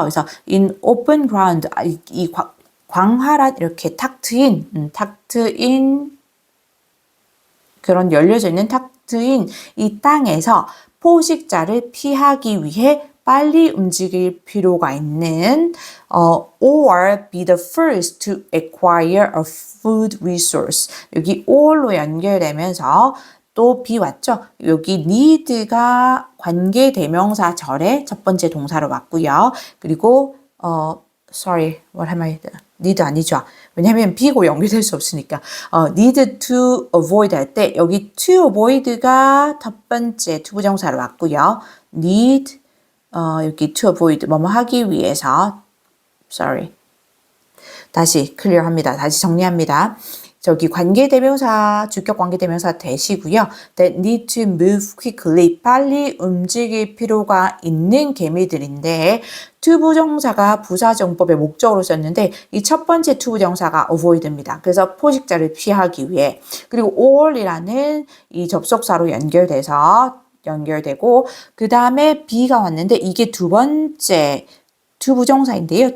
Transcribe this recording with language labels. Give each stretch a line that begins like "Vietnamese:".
Korean: 그래서 in open ground, 이 광활한 이렇게 탁 트인 그런 열려져 있는 탁 트인 이 땅에서 포식자를 피하기 위해 빨리 움직일 필요가 있는
English: or be the first to acquire a food resource.
Korean: 여기 or로 연결되면서 또 be 왔죠? 여기 need가 관계대명사 절의 첫 번째 동사로 왔고요.
English: 그리고 sorry, what am I?
Korean: need 아니죠. 왜냐하면 be고 연결될 수 없으니까. need to avoid 할 때 여기 to avoid가 첫 번째 투부정사로 왔고요. need 여기 to avoid 뭐뭐 하기 위해서 sorry. 다시 클리어 합니다. 다시 정리합니다. 저기 관계대명사, 주격 관계대명사 대시고요.
English: That need to move quickly.
Korean: 빨리 움직일 필요가 있는 개미들인데 투부정사가 부사정법의 목적으로 썼는데 이 첫 번째 투부정사가 avoid입니다. 그래서 포식자를 피하기 위해. 그리고 or이라는 이 접속사로 연결되고 그 다음에 be가 왔는데 이게 두 번째 투부정사인데요.